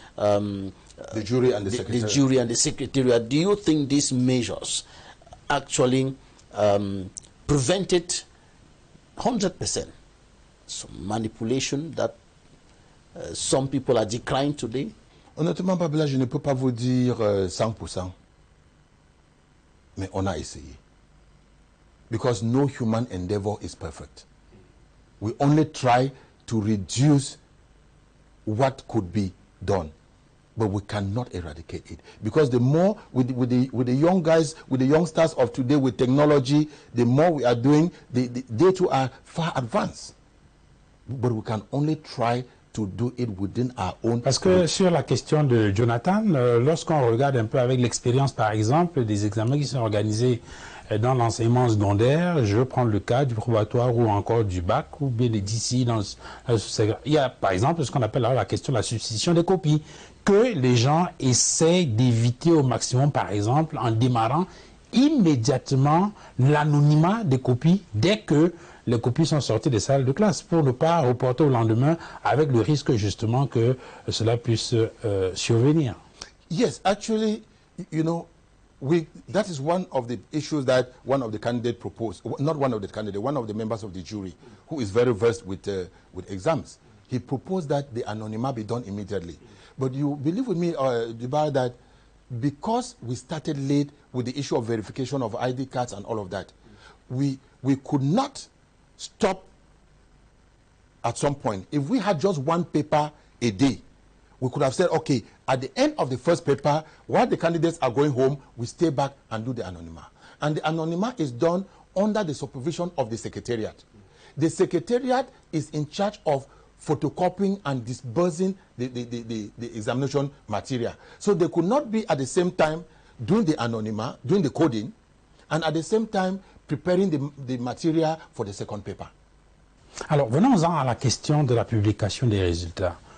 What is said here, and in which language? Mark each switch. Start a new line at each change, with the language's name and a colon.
English: the jury and the secretariat. The jury and the secretariat, do you think these measures actually prevented 100% some manipulation that some people are decrying today?
French: Honnêtement, Babila, je ne peux pas vous dire 100%. Mais on a essayé.
English: Because no human endeavor is perfect. We only try to reduce what could be done, but we cannot eradicate it. Because the more with the young guys, with the youngsters of today, with technology, the more we are doing, they too are far advanced. But we can only try to do it within our own.
French: Parce que sur la question de Jonathan, lorsqu'on regarde un peu avec l'expérience, par exemple, des examens qui sont organisés dans l'enseignement secondaire, je prends le cas du probatoire ou encore du bac, ou bien d'ici, il y a par exemple ce qu'on appelle la question de la substitution des copies, que les gens essaient d'éviter au maximum, par exemple, en démarrant immédiatement l'anonymat des copies dès que les copies sont sorties des salles de classe, pour ne pas reporter au lendemain avec le risque justement que cela puisse survenir.
English: Yes, actually, you know, that is one of the issues that one of the candidates proposed. Not one of the candidates, one of the members of the jury, who is very versed with exams. He proposed that the anonymous be done immediately. But you believe with me, Duval, that because we started late with the issue of verification of ID cards and all of that, we could not stop at some point. If we had just one paper a day, we could have said, okay, at the end of the first paper, while the candidates are going home, we stay back and do the anonymous. And the anonymous is done under the supervision of the secretariat. The secretariat is in charge of photocopying and disbursing the examination material. So they could not be at the same time doing the anonymous, doing the coding, and at the same time preparing the material for the second paper.
French: Alors, venons-en à la question de la publication des résultats.